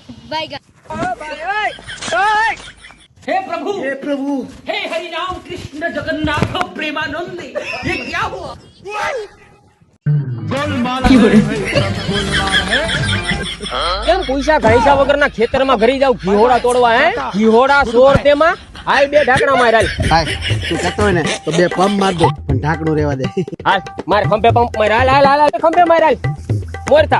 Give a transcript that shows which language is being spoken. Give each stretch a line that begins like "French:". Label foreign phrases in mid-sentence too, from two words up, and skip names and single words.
Hindi: हे प्रभु हे हरि राम कृष्ण जगन्नाथ प्रेमानंद ये क्या हुआ
Gujarati: કેમ પૈસા ઘાઈસા વગરના ખેતરમાં ઘરી જાવ ઘીહોડા તોડવા હે ઘીહોડા સોર તેમાં હાલ બે ઢાકણા માર હાલ તું કહેતો હોય ને તો બે પંપ માર દો પણ ઢાંકણું રહેવા દે હાલ માર ખંભે પંપ માર હાલ હાલ હાલ ખંભે માર હાલ મોરતા